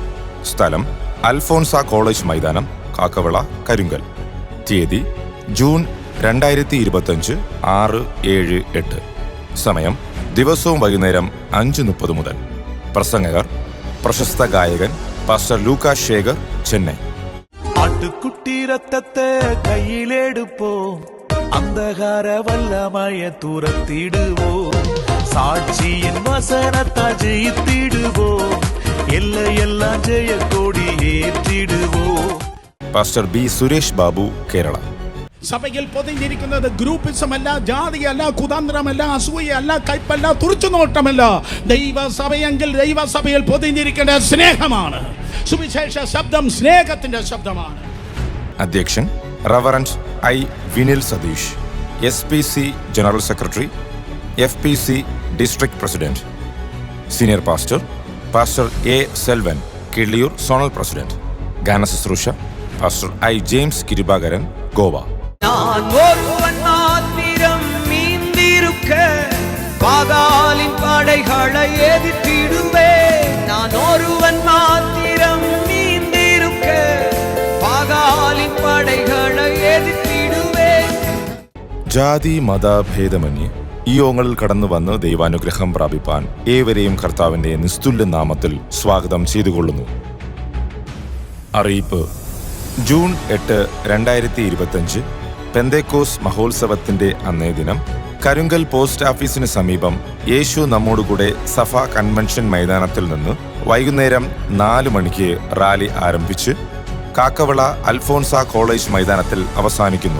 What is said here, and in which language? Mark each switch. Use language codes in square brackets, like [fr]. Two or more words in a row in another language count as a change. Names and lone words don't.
[ml] സ്ഥലം അൽഫോൺസ കോളേജ് മൈതാനം, കാക്കവിള, കരിങ്കൽ. തീയതി ജൂൺ 2025 6, 7, 8. സമയം ദിവസവും വൈകുന്നേരം 5:30 മുതൽ. പ്രസംഗകർ പ്രശസ്ത ഗായകൻ പാസ്റ്റർ ലൂക്കാ ശേഖർ, ചെന്നൈ. [ta] ஆட்டுக்குட்டி ரத்தத்தை கையிலெடுப்போம், அந்தகார வல்லமைய துரத்திடுவோம், சாட்சியின் வசனத்தால் ஜெயித்திடுவோம், எல்லையெல்லாம் ஜெய கொடி ஏற்றிடுவோம். [ml] പാസ്റ്റർ ബി സുരേഷ് ബാബു, കേരള. സഭയിൽ പൊതിഞ്ഞിരിക്കുന്നത് ഗ്രൂപ്പിസമല്ല, ജാതിയല്ല, കുതന്ത്രമല്ല, അസൂയല്ല, കയ്പല്ല, തുറിച്ചുനോട്ടമല്ല. ദൈവസഭയെങ്കിൽ ദൈവസഭയിൽ പൊതിഞ്ഞിരിക്കേണ്ട സ്നേഹമാണ്. സുവിശേഷ ശബ്ദം സ്നേഹത്തിന്റെ ശബ്ദമാണ്. അധ്യക്ഷൻ റവറന്റ് ഐ വിനിൽ സതീഷ്, SPC ജനറൽ സെക്രട്ടറി, FPC ഡിസ്ട്രിക്ട് പ്രസിഡന്റ്. സീനിയർ പാസ്റ്റർ പാസ്റ്റർ A സെൽവൻ, കിള്ളിയൂർ സോണൽ പ്രസിഡന്റ്. ഗാനശുശ്രൂഷ പാസ്റ്റർ I ജെയിംസ് കിരുബാകരൻ, ഗോവ. [ta] நான் ஒருவன் மாத்திரம் மீந்திருக்க பாதாளின் படைகளை எதிர்த்திடுவேன். நான் ஒருவன் மாத்திரம் மீந்திருக்க பாதாளின் படைகளை எதிர்த்திடுவேன். [ml] ജാതി മത ഭേദമന്യേ ഈ യോഗങ്ങളിൽ കടന്നു വന്ന് ദൈവാനുഗ്രഹം പ്രാപിപ്പാൻ ഏവരെയും കർത്താവിന്റെ നിസ്തുല്യ നാമത്തിൽ സ്വാഗതം ചെയ്തുകൊള്ളുന്നു. അറിയിപ്പ്: ജൂൺ 8, 2025 പെന്തേക്കോസ് മഹോത്സവത്തിന്റെ അന്നേ ദിനം കരിങ്കൽ പോസ്റ്റ് ഓഫീസിന് സമീപം യേശു നമ്മോടുകൂടെ സഭ കൺവെൻഷൻ മൈതാനത്തിൽ നിന്ന് വൈകുന്നേരം 4 മണിക്ക് റാലി ആരംഭിച്ച് കാക്കവിള അൽഫോൺസ കോളേജ് മൈതാനത്തിൽ അവസാനിക്കുന്നു.